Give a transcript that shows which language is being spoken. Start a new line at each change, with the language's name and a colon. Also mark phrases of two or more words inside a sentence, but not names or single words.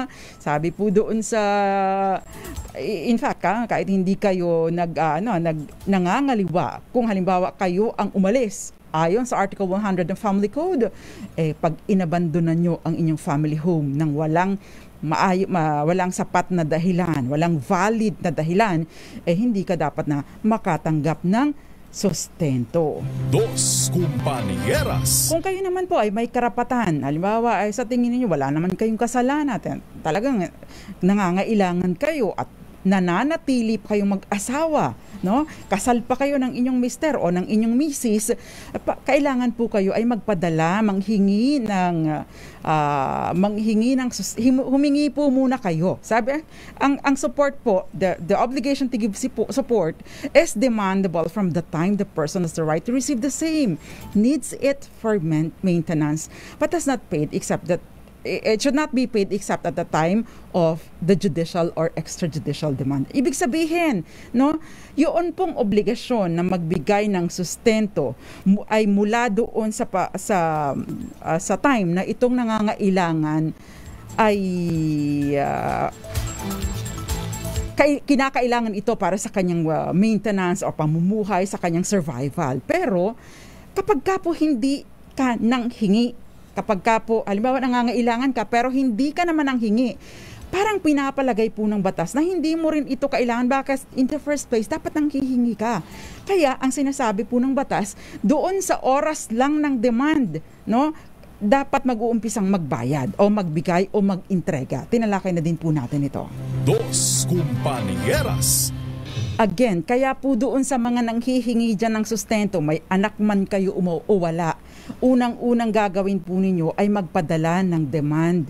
Filipino: Sabi po doon sa,
English: in fact,
Filipino: kahit hindi kayo nangangaliwa, kung halimbawa kayo ang umalis, ayon sa Article 100 ng Family Code, pag inabandonan nyo ang inyong
English: family home
Filipino: nang walang walang sapat na dahilan, walang valid na dahilan, hindi ka dapat na makatanggap ng sustento. Dos Compañeras. Kung kayo naman po ay may karapatan, halimbawa ay sa tingin niyo wala naman kayong kasalanan, talagang nangangailangan kayo at nananatili pa kayong mag-asawa, no? Kasal pa kayo ng inyong mister o ng inyong misis, kailangan po kayo ay magpadala, humingi po muna kayo. Sabi, ang support po,
English: the obligation to give support is demandable from the time the person has the right to receive the same, needs it for maintenance, but is not paid except that it should not be paid except at the time of the judicial or extrajudicial demand.
Filipino: Ibig sabihin, no, yun pong obligasyon na magbigay ng sustento ay mula doon sa time na itong nangangailangan ay kinakailangan ito para sa kanyang maintenance o pamumuhay, sa kanyang survival. Pero kapag ka po hindi ka nang hingi, kapag ka po, halimbawa nangangailangan ka pero hindi ka naman ang hingi, parang pinapalagay po ng batas na hindi mo rin ito kailangan, baka
English: in the first place
Filipino: dapat nang hihingi ka. Kaya ang sinasabi po ng batas, doon sa oras lang ng demand, no, dapat mag-uumpisang magbayad o magbigay o mag-entrega. Tinalakay na din po natin ito. Dos Compañeras. Again, kaya po doon sa mga nanghihingi dyan ng sustento, may anak man kayo o wala, unang-unang gagawin po ninyo ay magpadala ng demand.